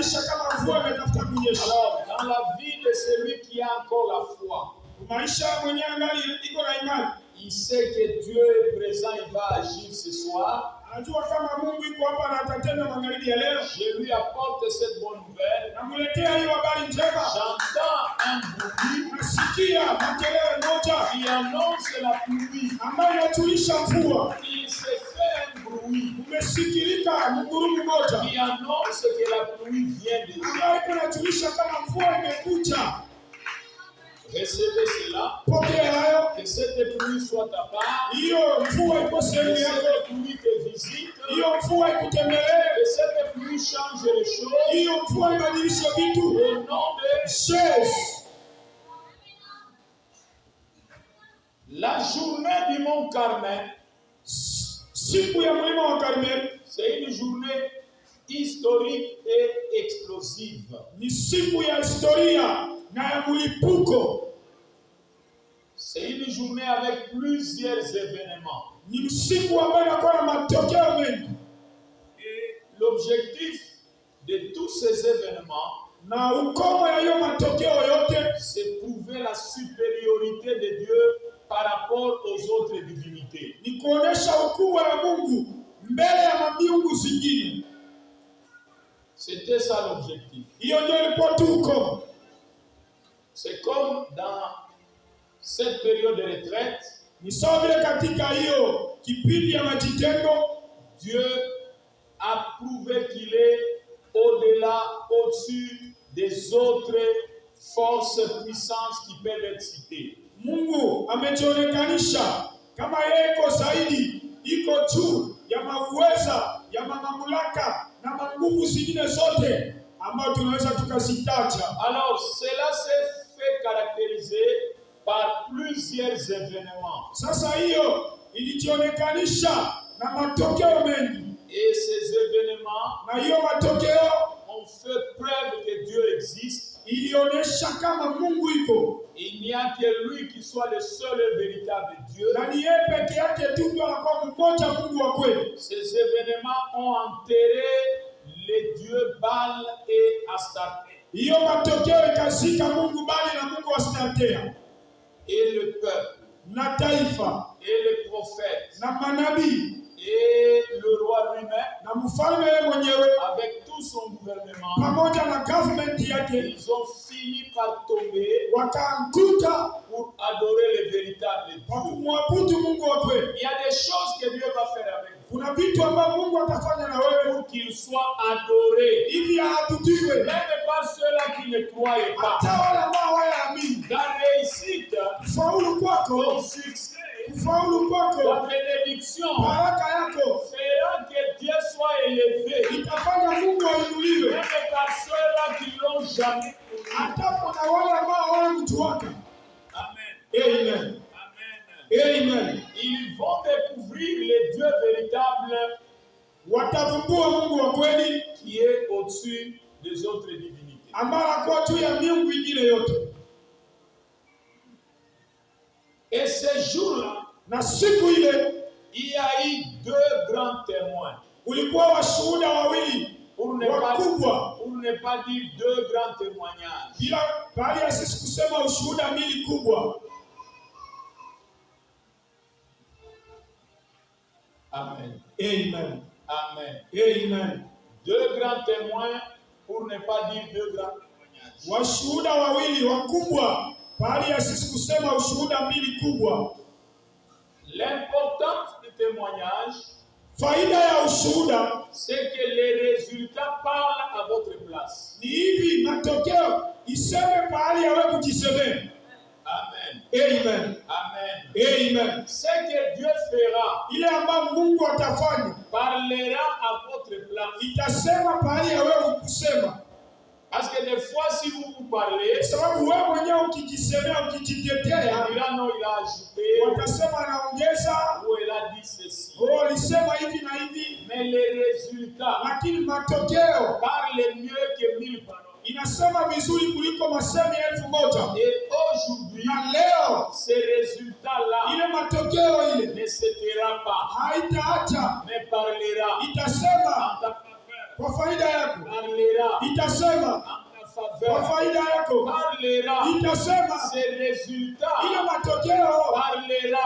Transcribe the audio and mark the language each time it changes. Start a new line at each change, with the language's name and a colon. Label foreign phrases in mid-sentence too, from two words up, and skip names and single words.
French: dans la vie de celui qui a encore la foi, il sait que Dieu est présent, il va agir ce soir. Je lui apporte cette bonne nouvelle. J'entends un bruit
Swahili: Mlisikia makelele moja
French: qui annonce la pluie.
Swahili: ambayo inajulisha mvua.
French: Il se fait un bruit
Swahili: Umesikilika mgurumu moja
French: qui annonce que la pluie vient déjà.
Swahili: ambayo inajulisha kama mvua imekuja.
French: Recevez cela.
Swahili: Pokea hayo.
French: Que cette pluie soit ta part.
Swahili: Hiyo mvua iko
French: Que
Swahili: sehemu yako.
French: cette pluie te visite.
Swahili: Hiyo mvua ikutembelee.
French: Que cette pluie change les choses.
Swahili: Hiyo mvua ibadilishe vitu.
French: Au nom de Jésus. la journée du mont Carmel,
Swahili: Siku ya mlima wa Karmeli
French: c'est une journée historique et explosive.
Swahili: ni siku ya historia na ya mlipuko.
French: C'est une journée avec plusieurs événements.
Swahili: Ni siku ambayo inakuwa na matokeo mengi.
French: Et l'objectif de tous ces événements,
Swahili: Na ukomo ya hiyo matokeo yote
French: c'est prouver la supériorité de Dieu par rapport aux autres divinités.
Swahili: ni kuonesha ukubwa wa Mungu mbele ya miungu zingine.
French: C'était ça l'objectif.
Swahili: Hiyo ndio ilikuwa tu ukomo.
French: C'est comme dans cette période de retraite,
Swahili: Ni sawa vile katika hiyo kipindi ya majitengo
French: Dieu a prouvé qu'il est au-delà, au-dessus des autres forces, puissances qui peuvent être citées.
Swahili: Mungu amejionekanisha kama yeye iko zaidi, iko juu ya mauweza, ya mamlaka na nguvu zingine zote ambazo tunaweza tukazitaja.
French: Alors, cela s'est fait caractériser par plusieurs événements.
Swahili: Sasa hiyo ilijionekanisha na matokeo mengi,
French: Et ces événements
Swahili: na hiyo matokeo
French: ont fait preuve que Dieu existe.
Swahili: ilionyesha kama Mungu iko,
French: Il n'y a que lui qui soit le seul et véritable Dieu.
Swahili: na ni yeye peke yake tu ndio anakuwa mmoja Mungu wa kweli.
French: Ces événements ont enterré les dieux Baal et Astarté.
Swahili: Hiyo matokeo ikazika Mungu Bali na Mungu Astartea
French: Et le peuple,
Swahili: na taifa
French: et les prophètes,
Swahili: na manabii
French: et le roi lui-même,
Swahili: na mfalme yeye mwenyewe
French: avec tout son gouvernement,
Swahili: pamoja na government yake
French: ils ont fini par tomber
Swahili: wakaanguka
French: pour adorer le véritable
Swahili: kwa
French: Dieu.
Swahili: kumwabudu Mungu wa kweli.
French: Il y a des choses que Dieu va faire avec vous
Swahili: Kuna vitu ambavyo Mungu atafanya na wewe
French: pour qu'il soit adoré,
Swahili: ili aabudiwe,
French: même par ceux-là qui ne croyaient pas.
Swahili: hata wale ambao hawaamini.
French: Ta réussite,
Swahili: Kufaulu kwako,
French: ton succès,
Swahili: kufaulu
French: ta
Swahili: kwako,
French: bénédiction
Swahili: baraka yako
French: fera que Dieu soit élevé,
Swahili: itafanya Mungu ainuliwe,
French: même par ceux-là qui l'ont jamais connu.
Swahili: hata kuna wale ambao hawamjuaka. Amen. Amen. Amen. Amen.
French: Ils vont découvrir le Dieu véritable
Swahili: Watavumbua Mungu wa kweli
French: qui est au-dessus des autres divinités.
Swahili: ambaye anakuwa juu ya miungu ingine yote.
French: Et ces jours-là,
Swahili: Na siku ile
French: il y a eu deux grands témoins.
Swahili: ulikuwa washuhuda wawili
French: Pour ne pas dire deux grands témoignages.
Swahili: bila bali ya sisi kusema ushuhuda mbili kubwa. Amen. Amen. Amen. Amen.
French: Deux grands témoins, pour ne pas dire deux grands témoignages.
Swahili: Washuhuda wawili wakubwa bali ya sisi kusema ushuhuda mbili kubwa.
French: L'importance du témoignage,
Swahili: Faida ya ushuhuda
French: c'est que les résultats parlent à votre place.
Swahili: ni hivi, matokeo iseme pahali ya wewe kujisemea. Amen. Amen. Amen. Amen.
French: Ce que Dieu fera
Swahili: Ile ambayo Mungu atafanya
French: parlera à votre place.
Swahili: itasema pahali ya wewe kusema.
French: Parce que des fois, si vous vous parlez,
Swahili: Sababu wewe mwenyewe ukijisemea, ukijitetea,
French: il a ajouté,
Swahili: watasema anaongeza,
French: ou elle a dit ceci.
Swahili: alisema hivi na hivi,
French: Mais les résultats
Swahili: lakini matokeo
French: parlent mieux que 1000 paroles.
Swahili: inasema vizuri kuliko masemi 1000.
French: Et aujourd'hui,
Swahili: Na leo
French: ces résultats-là
Swahili: ile matokeo ile
French: ne se taira pas,
Swahili: haitaacha,
French: mais parlera
Swahili: itasema
French: en ta faveur,
Swahili: kwa faida yako,
French: parlera
Swahili: itasema
French: en ta
Swahili: kwa
French: faveur,
Swahili: faida yako,
French: parlera.
Swahili: itasema
French: Ces résultats
Swahili: ile matokeo,
French: parlera